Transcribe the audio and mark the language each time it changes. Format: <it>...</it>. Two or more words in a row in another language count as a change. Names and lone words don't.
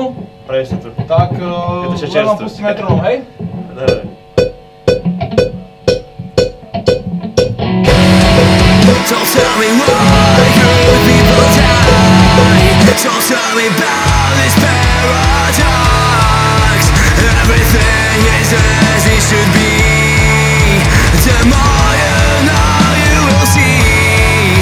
<sk>Prejde tu. Tak, ešte len vám čerstvé. pustíme metronom, hej? Dobre.</sk> <en>Don't tell me why good people die. Don't tell me about this paradox. Everything is as it should be. The more you know, you will see.</en>